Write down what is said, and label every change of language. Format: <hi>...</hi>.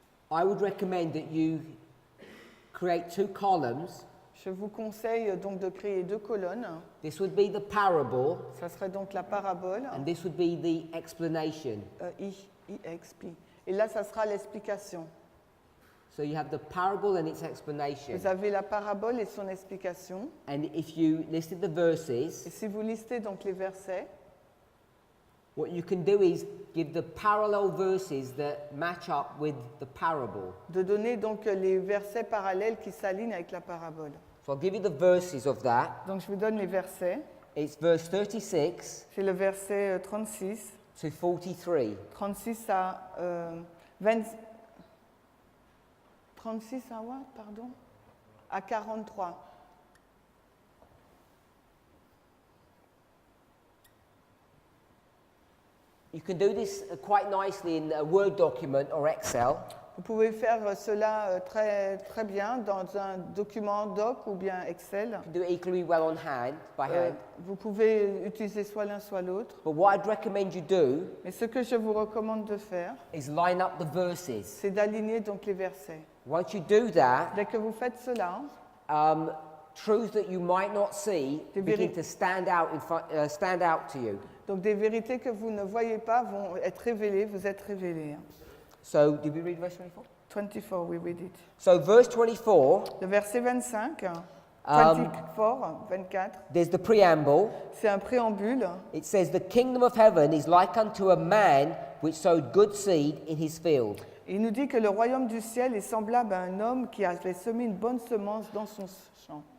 <en>I would recommend that you create 2 columns.</en> <fr>je vous conseille donc de créer 2 colonnes.</fr> <en>This would be the parable</en> <fr>Ça serait donc la parabole,</fr> <en>and this would be the explanation. IXP.</en> <fr>Et là, ça sera l'explication.</fr> <en>So you have the parable and its explanation.</en> <fr>Vous avez la parabole et son explication.</fr> <en>And if you listed the verses,</en> <fr>Et si vous listez donc les versets,</fr> <en>what you can do is give the parallel verses that match up with the parable.</en> <fr>de donner donc les versets parallèles qui s'alignent avec la parabole.</fr> <en>So I'll give you the verses of that.</en> <fr>Donc je vous donne les versets.</fr> <en>It's verse 36</en> <fr>C'est le verset 36.</fr> <en>to 43.</en> <fr>36 à 20.</fr> <en>36 à what, pardon?</en> <fr>À 43.</fr> <en>You can do this quite nicely in a Word document or Excel.</en> <fr>Vous pouvez faire cela très, très bien dans un document doc ou bien Excel.</fr> <en>You can do it equally well on hand, by hand.</en> <fr>Vous pouvez utiliser soit l'un soit l'autre.</fr> <en>But what I'd recommend you do</en> <fr>Mais ce que je vous recommande de faire,</fr> <en>is line up the verses.</en> <fr>c'est d'aligner donc les versets.</fr> <en>Once you do that,</en> <fr>Dès que vous faites cela,</fr> <en>truths that you might not see</en> <fr>Des</fr> <en>begin</en> <fr>véri-</fr> <en>to stand out to you.</en> <fr>donc des vérités que vous ne voyez pas vont être révélées, vous êtes révélés.</fr> <en>So, did we read verse 24? 24, we read it. So, verse 24,</en> <fr>Le verset 25, 24,</fr> <en>there's the preamble.</en> <fr>c'est un préambule.</fr> <en>It says, "The kingdom of heaven is like unto a man which sowed good seed in his field."</en> <fr>Il nous dit que le royaume du ciel est semblable à un homme qui avait semé une bonne semence dans son champ.</fr>